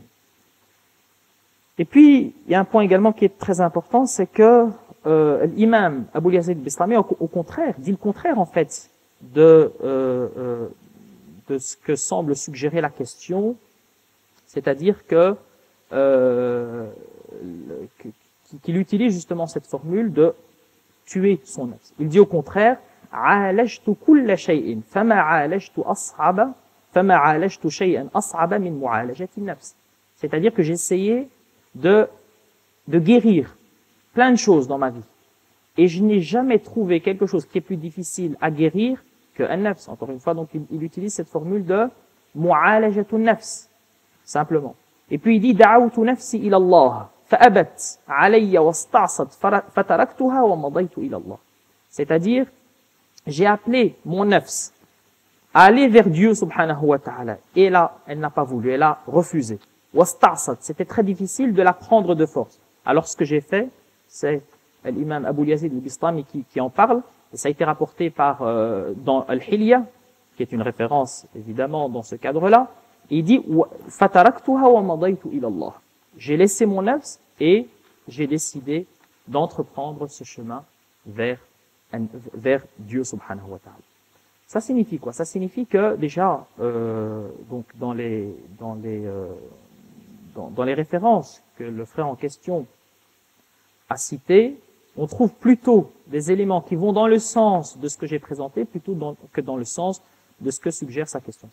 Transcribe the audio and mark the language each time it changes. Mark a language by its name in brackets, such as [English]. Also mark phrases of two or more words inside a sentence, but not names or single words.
[French] Et puis, il y a un point également qui est très important, c'est que l'imam Abu Yazid al-Bistami, au contraire, dit le contraire en fait de ce que semble suggérer la question, c'est-à-dire que qu'il utilise justement cette formule de tuer son nafs. Il dit au contraire, [Arabic] عالجت كل شيء فما عالجت أصعب فما عالجت شيئا أصعب من معالجة النفس. [French] C'est-à-dire que j'ai essayé de guérir plein de choses dans ma vie. Et je n'ai jamais trouvé quelque chose qui est plus difficile à guérir que an-nafs. Encore une fois, donc il utilise cette formule de [Arabic] معالجة النفس, [French] simplement. Et puis il dit [Arabic] دعوت نفسي إلى الله فأبت علي واستعصت فتركتها ومضيت إلى الله. [French] C'est-à-dire, j'ai appelé mon nafs à aller vers Dieu [Arabic] سبحانه وتعالى. [French] Et là, elle n'a pas voulu, elle a refusé. Wasta'sat, c'était très difficile de la prendre de force. Alors ce que j'ai fait, c'est l'imam Abu Yazid al-Bistami qui en parle, et ça a été rapporté par dans Al-Hilya, qui est une référence évidemment dans ce cadre-là. Il dit [Arabic] فتركتها ومضيت إلى الله. [French] J'ai laissé mon nafs et j'ai décidé d'entreprendre ce chemin vers Dieu [Arabic] سبحانه وتعالى. [French] Ça signifie quoi? Ça signifie que déjà donc dans les références que le frère en question a citées, on trouve plutôt des éléments qui vont dans le sens de ce que j'ai présenté plutôt que dans le sens de ce que suggère sa question.